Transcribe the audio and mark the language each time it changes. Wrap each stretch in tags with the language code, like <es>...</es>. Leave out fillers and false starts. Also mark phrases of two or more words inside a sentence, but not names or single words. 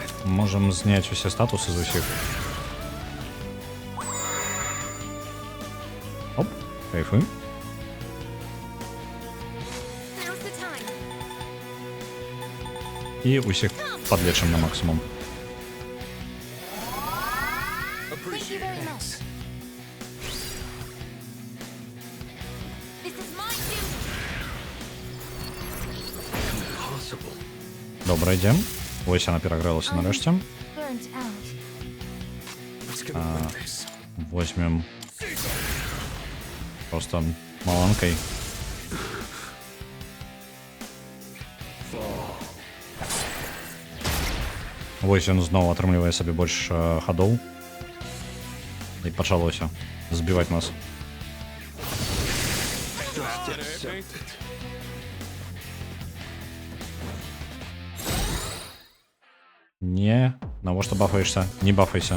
<be>Можем зняць усе статусы з усіх.</be> <ru>Оп, кайфуем. І усіх подлечим на максимум.</ru> <uk>Добре, йдем. Ось вона перегрелася нарешті. Возьмем просто маланкой. Ось він знову</uk> <be>атрымлівае сабе больш хадоў. І пачалося збіваць нас. Не, навошта бафаешься? Не бафайся.</be>